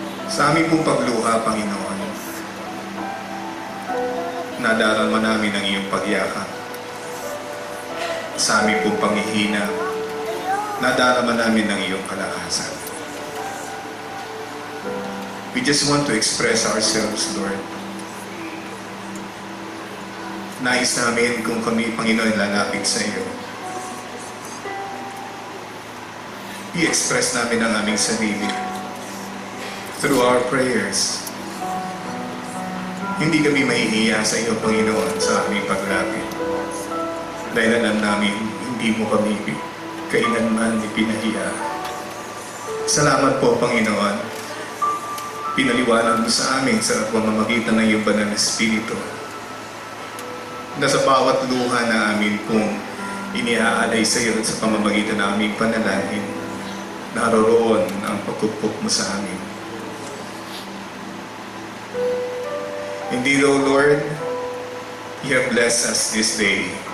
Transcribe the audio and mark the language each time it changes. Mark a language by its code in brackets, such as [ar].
[tl] Sa aming pong pagluha, Panginoon, nadarama namin ang iyong pagyakap. Sa aming pong panghihina, nadarama namin ang iyong kalakasan. [en] We just want to express ourselves, Lord. [tl] Nais namin kung kami, Panginoon, lalapit sa iyo. I-express namin ang aming sarili [en] through our prayers. [tl] Hindi kami mahihiya sa iyo, Panginoon, sa aming paglapit. Dahil alam namin, hindi mo kami kailanman ipinahiya. Salamat po, Panginoon. Pinaliwanag mo sa amin sa pamamagitan ng iyong banal na Espiritu na sa bawat luha na amin pong iniaalay sa iyo sa pamamagitan ng aming panalangin, naroroon ang pagkupok mo sa amin. [en] Indeed, O Lord, you have blessed us this day.